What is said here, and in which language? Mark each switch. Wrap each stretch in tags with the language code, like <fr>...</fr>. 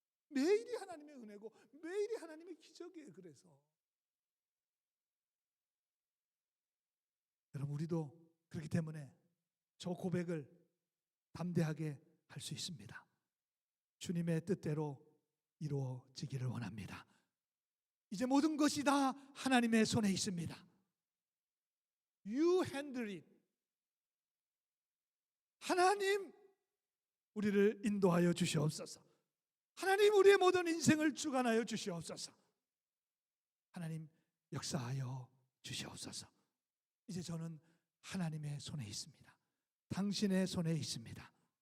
<ko>매일이 하나님의 은혜고 매일이 하나님의 기적이에요. 그래서 여러분, 우리도 그렇기 때문에 저 고백을 담대하게 할 수 있습니다. 주님의 뜻대로 이루어지기를 원합니다. 이제 모든 것이 다 하나님의 손에 있습니다.</ko> <en>You handle it. 하나님,</en> <ko>우리를 인도하여 주시옵소서. 하나님, 우리의 모든 인생을 주관하여 주시옵소서. 하나님, 역사하여 주시옵소서. 이제 저는 하나님의 손에 있습니다. 당신의 손에 있습니다.</ko>